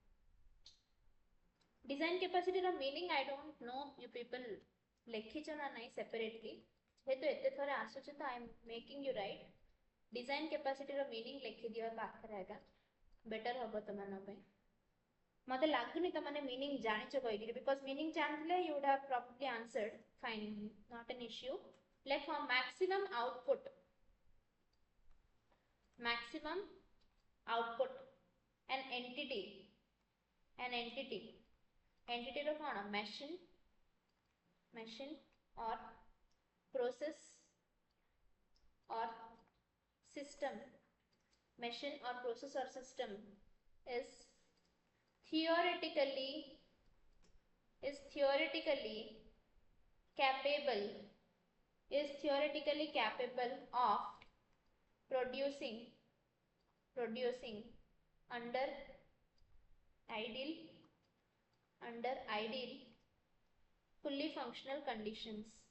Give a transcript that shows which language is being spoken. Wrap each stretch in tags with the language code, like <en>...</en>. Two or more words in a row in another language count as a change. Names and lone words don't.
<en>Design capacity ର meaning I don't know you people</en> <or>ଲେଖିଛ ନା ନାହିଁ</or> <en>separately.</en> <or>ଯେହେତୁ ଏତେ ଥର ଆସୁଛି ତ</or> <en>I am making you write. Design capacity</en> <or>ର meaning ଲେଖିଦିଅ ପାଖରେ ଆଗ. better ହବ ତମାନଙ୍କ ପାଇଁ. ମତେ ଲାଗୁନି ତମାନେ meaning ଜାଣିଛ କହିକିରି</or> <en>because meaning</en> <or>ଜାଣିଥିଲେ</or> <en>you would have probably answered. Fine, not an issue. Like for maximum output. Maximum output. An entity ର कौन machine or process or system, machine or process or system is theoretically capable of producing under ideal fully functional conditions.</en>